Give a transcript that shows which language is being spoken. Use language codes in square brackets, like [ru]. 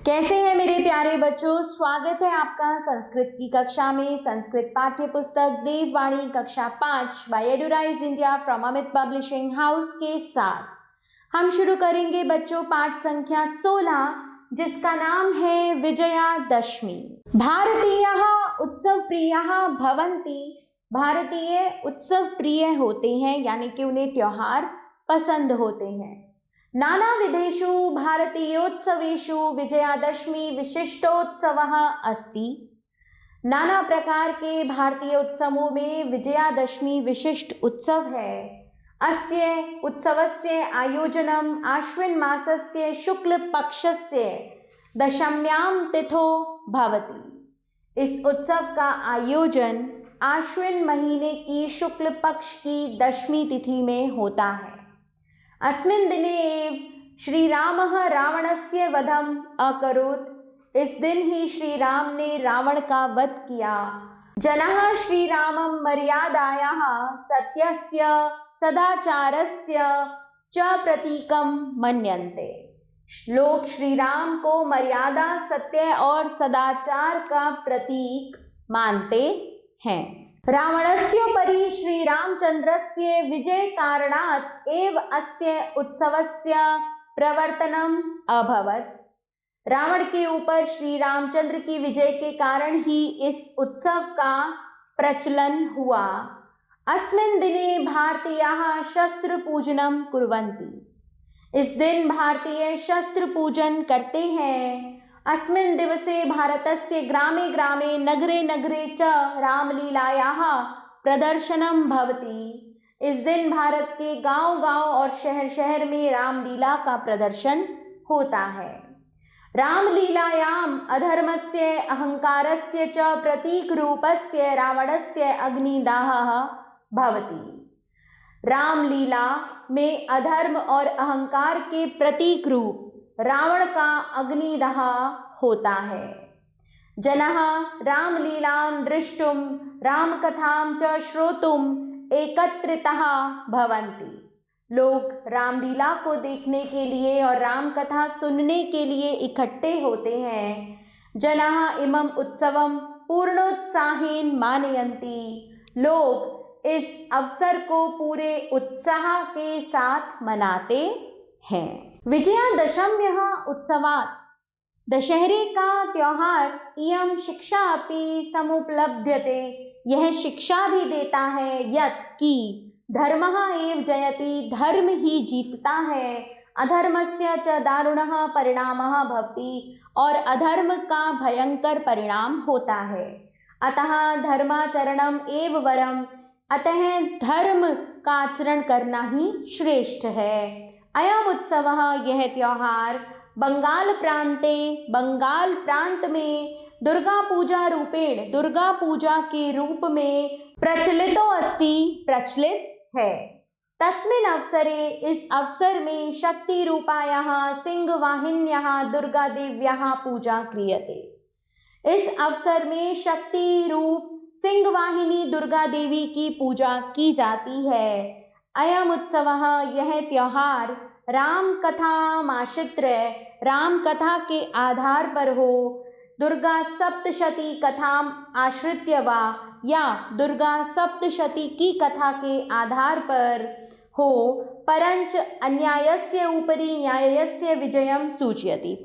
[hi] कैसे हैं मेरे प्यारे बच्चों। स्वागत है आपका संस्कृत की कक्षा में। संस्कृत पाठ्य पुस्तक देववाणी कक्षा 5 bye एडुराइज India from Amit publishing house के साथ हम शुरू करेंगे बच्चों पाठ संख्या 16, जिसका नाम है विजयादशमी। [sa] भारतीयः उत्सव प्रियः भवन्ति। [hi] भारतीय उत्सव प्रिय होते हैं, यानी कि उन्हें त्योहार पसंद होते हैं। [sa] नानाविधेषु भारतीयोत्सवेषु विजयादशमी विशिष्टोत्सवः अस्ति। [hi] नाना प्रकार के भारतीय उत्सवों में विजयादशमी विशिष्ट उत्सव है। [sa] अस्य उत्सवस्य आयोजनम् आश्विन मासस्य शुक्ल पक्षस्य दशम्यां तिथौ भवति। [hi] इस उत्सव का आयोजन आश्विन महीने की शुक्ल पक्ष की दशमी तिथि में होता है। [sa] अस्मिन् दिने एव श्रीरामः रावणस्य वधम् अकरोत्। [hi] इस दिन ही श्री राम ने रावण का वध किया। [sa] जनाः श्रीरामं मर्यादायाः सत्यस्य सदाचारस्य च प्रतीकं मन्यन्ते। [hi] लोग श्री राम को मर्यादा, सत्य और सदाचार का प्रतीक मानते हैं। [sa] रावणस्योपरि श्रीरामचन्द्रस्य विजयकारणात् एव अस्य उत्सवस्य प्रवर्तनम् अभवत्। [hi] रावण के ऊपर श्री रामचंद्र की विजय के कारण ही इस उत्सव का प्रचलन हुआ। [sa] अस्मिन् दिने भारतीयाः शस्त्र पूजनं कुर्वन्ति। [hi] इस दिन भारतीय शस्त्र पूजन करते हैं। [sa] अस्मिन् दिवसे भारतस्य ग्रामे ग्रामे नगरे नगरे च रामलीलायाः प्रदर्शनं भवति। [hi] इस दिन भारत के गांव गांव और शहर शहर में रामलीला का प्रदर्शन होता है। [sa] रामलीलायाम् अधर्मस्य अहंकारस्य च प्रतीक रूपस्य रावणस्य अग्निदाहः भवति। [hi] रामलीला में अधर्म और अहंकार के प्रतीक रूप रावण का अग्निदाह होता है। [sa] जनाः रामलीलां दृष्टुं रामकथां च श्रोतुम् एकत्रिताः भवन्ति। [hi] लोग रामलीला को देखने के लिए और राम कथा सुनने के लिए इकट्ठे होते हैं। [sa] जनाः इमं उत्सवं पूर्णोत्साहेन मानयन्ति। [hi] लोग इस अवसर को पूरे उत्साह के साथ मनाते हैं। [sa] विजयादशम्यः उत्सवात्, [hi] दशहरे का त्योहार, [sa] इयं शिक्षा अपि समुपलभ्यते। [hi] यह शिक्षा भी देता है यत् कि [sa] धर्मः एव जयति, [hi] धर्म ही जीतता है। [sa] अधर्मस्य च दारुणः परिणामः भवति, [hi] और अधर्म का भयंकर परिणाम होता है। [sa] अतः धर्माचरणम् एव वरम्, [hi] अतः धर्म का आचरण करना ही श्रेष्ठ है। [sa] अयम उत्सवः, [hi] यह त्योहार बंगाल प्रांत में दुर्गा पूजा रूपेण, दुर्गा पूजा के रूप में प्रचलित है। [sa] तस्मिन् अवसरे, [hi] इस अवसर में [sa] शक्ति रूपायाः सिंहवाहिन्याः दुर्गा देव्याः पूजा क्रियते। [hi] इस अवसर में शक्ति रूप सिंहवाहिनी दुर्गा देवी की पूजा की जाती है। [sa] अयम उत्सवः, [hi] यह त्योहार [sa] राम कथामाश्रित्य, [hi] राम कथा के आधार पर हो, [sa] दुर्गा सप्तशती कथाम आश्रित्य वा, [hi] या दुर्गा सप्तशती की कथा के आधार पर हो, [sa] परंच अन्यायस्य उपरि न्यायस्य विजयम सूचयति।